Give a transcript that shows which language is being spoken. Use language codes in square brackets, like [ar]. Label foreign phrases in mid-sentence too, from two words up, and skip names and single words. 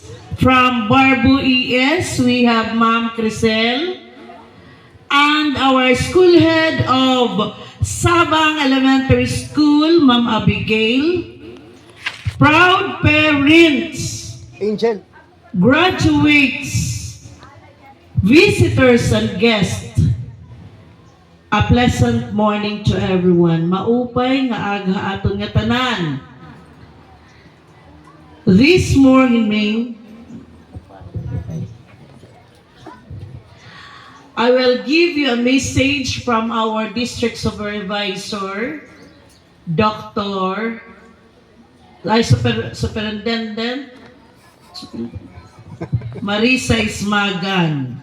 [en] From Barbu ES, we have Ma'am Crisel, and our school head of Sabang Elementary School, Ma'am Abigail. Proud parents, Angel. graduates, visitors, and guests, a pleasant morning to everyone. [war] Maupay nga aga aton nga tanan. [en] This morning, I will give you a message from our district supervisor, Superintendent Marisa Ismagan.